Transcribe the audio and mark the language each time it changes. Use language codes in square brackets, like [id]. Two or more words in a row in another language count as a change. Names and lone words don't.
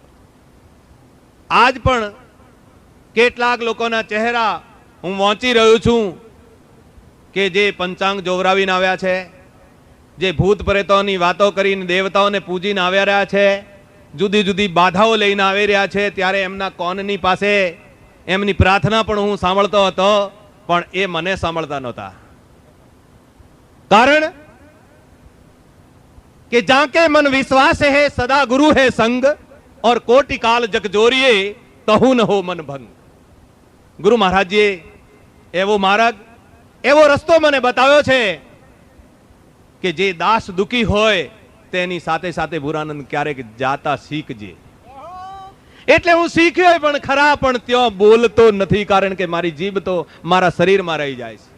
[gu] આજ પણ કેટલાક લોકોના ચહેરા હું વાંચી રહ્યો છું કે જે પંચાંગ જોવરાવીને આવ્યા છે, જે ભૂત પ્રેતોની વાતો કરીને દેવતાઓને પૂજીને આવ્યા રહ્યા છે, જુદી જુદી બાધાઓ લઈને આવી રહ્યા છે, ત્યારે એમના કોનની પાસે એમની પ્રાર્થના પણ હું સાંભળતો હતો, પણ એ મને સાંભળતા નહોતા. કારણ કે [hi] जाके मन विश्वास है सदा गुरु है संग, और कोटि काल जग जोरिए तहु न हो मन भंग. [gu] गुरु महाराजજીએ એવો માર્ગ, એવો રસ્તો મને બતાવ્યો છે કે જે દાસ દુખી હોય તેની સાથે સાથે ભુરાનંદ ક્યારેક જાતા શીખજે. એટલે હું શીખ્યો પણ ખરા, પણ ત્યાં બોલતો નથી, કારણ કે મારી જીભ તો મારા શરીરમાં રહી જાય છે.